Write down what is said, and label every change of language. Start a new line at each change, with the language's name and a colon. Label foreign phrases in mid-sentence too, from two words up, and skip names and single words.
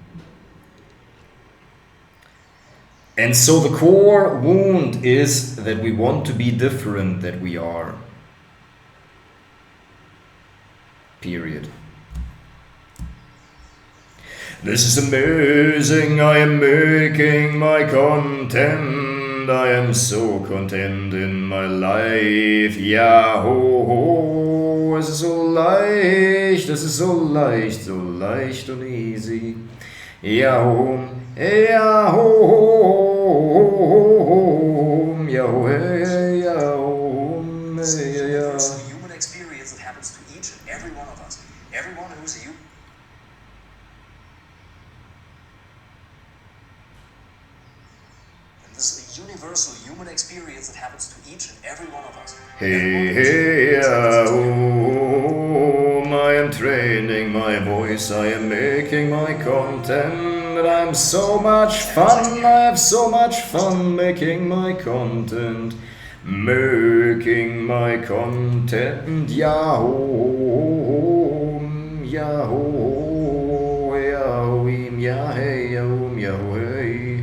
English: And so the core wound is that we want to be different than we are. Period. This is amazing, I am making my content, I am so content in my life,
German: ja ho ho, es ist so leicht, so leicht und easy, ja ho, ja ho ho, ja ho, ja ho, ja.
English: It's a human experience that happens to each and every one of us. Everyone who's a human. This is a universal human experience that happens to each and every one of us. Hey, I am training my voice, I am making my content, and I'm so much fun, I have so much fun making my content, Yahoo, Yahoo, Yahoo, Yahoo, hey.